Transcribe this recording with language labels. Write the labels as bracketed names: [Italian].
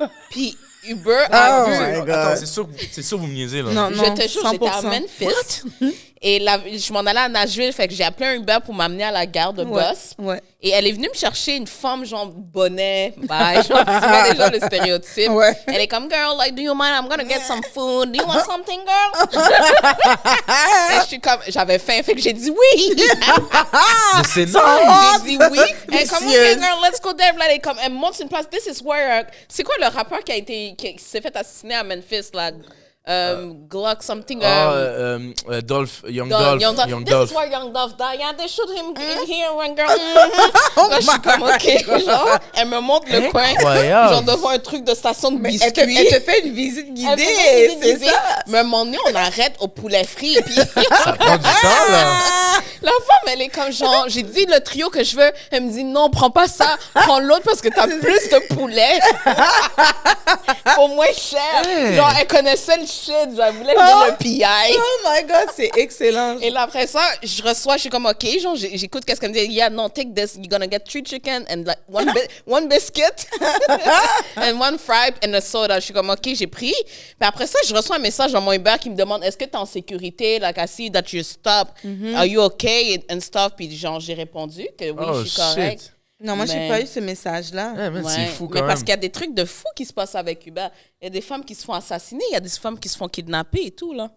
[French] Puis Uber a vu... Attends, c'est sûr que vous me niaisez, là. Non, je te jure, 100%. j'étais à Memphis. Et là, je m'en allais à Nashville, fait que j'ai appelé un Uber pour m'amener à la gare de bus. Ouais. Et elle est venue me chercher une femme, genre, bonnet, bye, genre, tu vois déjà le stéréotype. Ouais. Elle est comme, [English] girl, like, do you mind? I'm gonna get some food. Do you want something, girl? [French] Et je suis comme, j'avais faim, fait que j'ai dit oui. Mais c'est nice. J'ai dit oui. Elle est comme, [English] okay, girl, let's go there. [French] Là, elle est comme, elle monte sur une place. [English] This is where, [French] c'est quoi le rappeur qui s'est fait assassiner à Memphis, là? [English] Glock something. Dolph, Young Young This is where Young Dolph died. Yeah, they shoot him in here, one girl. [French] Là, je suis comme, OK. Genre, elle me montre le coin. Incroyable. Genre, devant un truc de station de biscuits. Elle te fait une visite guidée, Elle me fait une visite c'est guidée. ça? Mais à un moment donné, on arrête au poulet frit. Et puis, Ça prend du temps, là. la femme, elle est comme genre, j'ai dit le trio que je veux. Elle me dit, non, prends pas ça. Prends l'autre parce que t'as plus de poulet. Pour moins cher. Genre, elle connaissait le shit, je voulais dire le PI. [English] Oh my God, [French] c'est excellent. Et là, après ça, je reçois, je suis comme, OK, genre, j'écoute qu'est-ce qu'elle me dit. [English] Yeah, no, take this. You're gonna get 3 chicken and like one biscuit and 1 fry and a soda. [French] Je suis comme, OK, j'ai pris. Puis après ça, je reçois un message dans mon Uber qui me demande, est-ce que t'es en sécurité? [English] Like, I see that you stop. Are you okay? And stuff. [French] Puis genre, j'ai répondu que oui, je suis correcte. Non, moi, j'ai pas eu ce message-là. Ouais, mais c'est fou quand même. Parce qu'il y a des trucs de fou qui se passent avec Uber. Il y a des femmes qui se font assassiner, il y a des femmes qui se font kidnapper et tout, là.